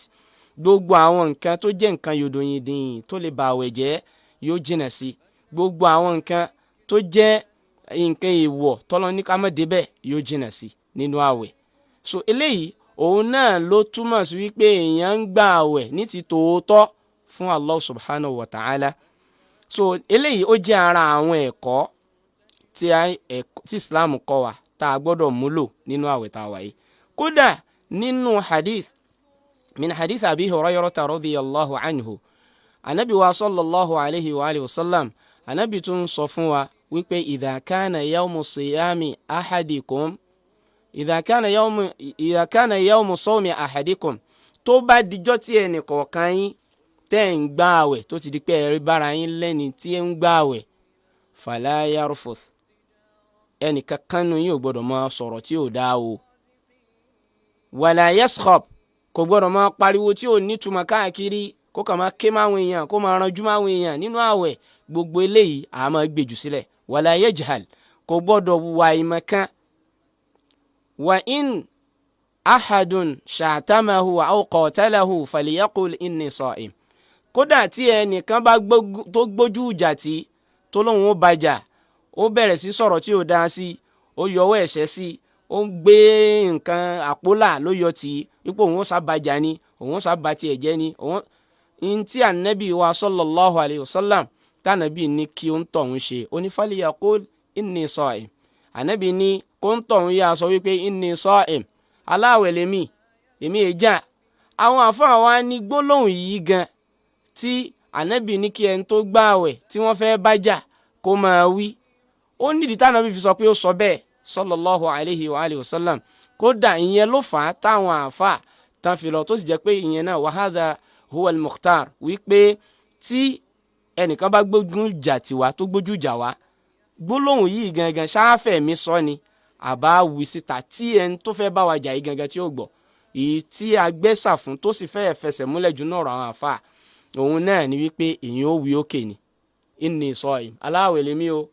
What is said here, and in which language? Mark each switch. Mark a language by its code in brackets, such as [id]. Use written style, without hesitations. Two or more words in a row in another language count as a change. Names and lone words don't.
[yo] Gbogbo àwọn nǹkan tó jẹ́ nǹkan yòdòyìndìn tó lè ba àwẹ̀ jẹ́ yóò jìnnà sí. Gbogbo àwọn nǹkan tó jẹ́ nǹkan èèwọ̀ tọ́lọ́ ní ká má débẹ̀ yóò jìnnà sí nínú àwẹ̀. So eléyìí òun náà ló túmọ̀ sí wípé èèyàn ń gba àwẹ̀ ní ti tòótọ́ fún [ar] الله سبحانه وتعالى. [yo] So eléyìí ó jẹ́ ara àwọn ẹ̀kọ́ tí Islam kọ́ wa tá a gbọ́dọ̀ múlò nínú àwẹ̀ tá a wà yìí. Kódà nínú [ar] من حديث أبي هريرة رضي الله عنه النبي و صلى الله عليه و آله و سلم, [yo] anabi tún sọ fún wa wípé [ar] إذا كان يوم صيام أحدكم إذا كان يوم صوم أحدكم, [yo] tó bá dijọ́ tí ẹnì kọ̀ọ̀kan yín tẹ́ ń gba àwẹ̀ tó ti di pé ẹ̀rí bára yín lẹ́ni tí ń gba àwẹ̀, [ar] فلا يرفث, [yo] ẹnì kankan nínú yín ò gbọ́dọ̀ máa sọ̀rọ̀ tí ò dáa o. [ar] ولا يصخب, [yo] kò gbọ́dọ̀ máa pariwo tí ò nítumọ̀ káàkiri, kó kàn máa ké máwọn èèyàn, kó máa ranjú máwọn èèyàn nínú àwẹ̀. Gbogbo eléyìí a máa gbèjù sílẹ̀. [ar] ولا يجهل, [yo] kò gbọ́dọ̀ wà ìmọ̀kan. [ar] وإن أحد شاتمه أو قاتله فليقل إني صائم. [yo] Kódà tí ẹnìkan bá tó gbójú ìjà tí tó lóun ó bàjà, ó bẹ̀rẹ̀ sí sọ̀rọ̀ tí ò dáa sí, ó yọwọ́ ẹ̀ṣẹ̀ sí, ó ń gbé nǹkan àpólà ló yọ tì í, ipò òun ó sábàjà ni, òun ó sábà tiẹ̀ jẹ́ ni, òun tí ànábì wa [ar] صلى الله عليه وسلم [yo] tànàbí ní kí ó ń tọ̀hún ṣe, ó ní [ar] فليقل إني صائم. [yo] Ànábì ní kó ń tọ̀hún yá sọ wípé [ar] إني صائم, [yo] aláwẹ̀ lèmi, èmi èjà. Àwọn àfáà wa ní gbólóhùn yìí gan tí ànábì ní kí ẹni tó gbààwẹ̀ tí wọ́n fẹ́ bájà kó máa wí, ó nídìí tànàbí fi sọ pé ó sọ bẹ́ẹ̀ [ar] صلى الله عليه وآله وسلم. [yo] Kódà ìyẹn ló fà á táwọn àfáà tán fi lọ, tó sì jẹ́ pé ìyẹn náà [ar] وهذا هو المختار, [yo] wípé tí ẹnìkan bá gbójú ìjà tiwa tó gbójú ìjà wa, gbólóhùn yìí gangan ṣáfẹ́ mi sọ ni àbá wí síta tí ẹni tó fẹ́ bá wa jà yìí gangan tí ó gbọ́, èyí tí a gbẹ́sà fún tó sì fẹ́ fẹsẹ̀ múlẹ̀ jù náà àwọn àfáà, òun náà ni wípé èyàn ó wí òkè ni [ar] إني صائم, [yo] aláwẹ̀ lèmi o.